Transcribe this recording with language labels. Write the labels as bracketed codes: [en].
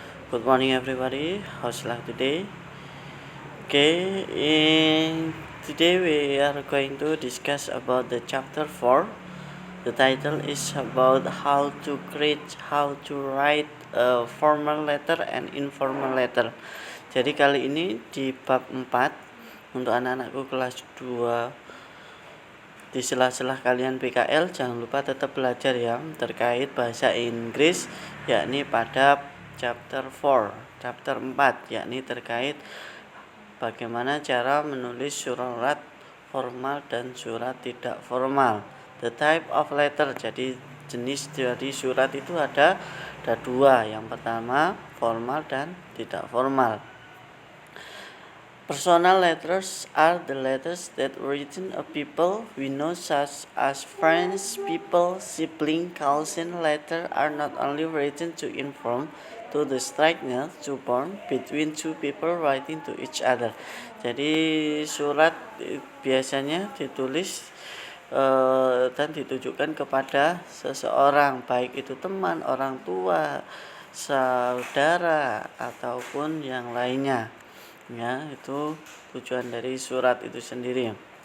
[en] Good morning everybody. How's life today? Okay, today we are going to discuss about the chapter 4. The title is about how to write a formal letter and informal letter. [id] Jadi kali ini di bab 4 untuk anak-anakku kelas 2. Di sela-sela kalian PKL jangan lupa tetap belajar ya terkait bahasa Inggris, yakni pada chapter 4 yakni terkait bagaimana cara menulis surat formal dan surat tidak formal. [en] The type of letter, [id] jadi jenis dari surat itu ada dua. Yang pertama formal dan tidak formal. [en] Personal letters are the letters that written of people we know, such as friends, people, sibling, cousin. Letters are not only written to inform to the stranger to bond between two people writing to each other. [id] Jadi surat biasanya ditulis dan ditujukan kepada seseorang, baik itu teman, orang tua, saudara ataupun yang lainnya. Ya, itu tujuan dari surat itu sendiri.